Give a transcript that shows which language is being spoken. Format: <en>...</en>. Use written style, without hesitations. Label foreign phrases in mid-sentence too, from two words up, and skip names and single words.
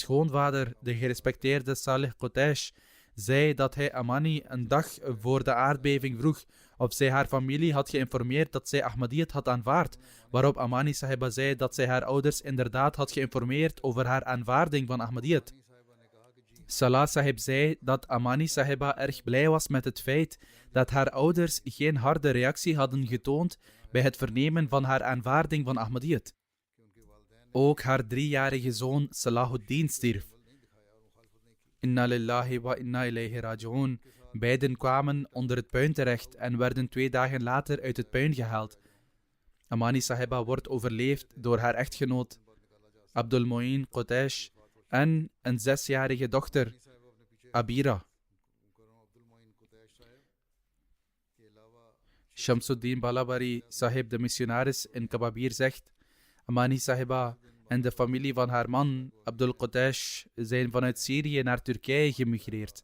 <nl>Haar schoonvader, de gerespecteerde Salih Qutaish, zei dat hij Amani een dag voor de aardbeving vroeg of zij haar familie had geïnformeerd dat zij Ahmadiyyat had aanvaard, waarop Amani Sahiba zei dat zij haar ouders inderdaad had geïnformeerd over haar aanvaarding van Ahmadiyyat. Salah Sahib zei dat Amani Sahiba erg blij was met het feit dat haar ouders geen harde reactie hadden getoond bij het vernemen van haar aanvaarding van Ahmadiyyat. Ook haar 3-jarige zoon Salahuddin stierf.</nl> <ar>إنا لله وإنا إليه راجعون.</ar> <nl>Beiden kwamen onder het puin terecht en werden 2 dagen later uit het puin gehaald. Amani Sahiba wordt overleefd door haar echtgenoot Abdul Moeen Qutesh en een 6-jarige dochter, Abira. Shamsuddin Balabari Sahib, de missionaris in Kababir, zegt: Amani Sahiba en de familie van haar man, Abdul Qutesh, zijn vanuit Syrië naar Turkije gemigreerd.</nl>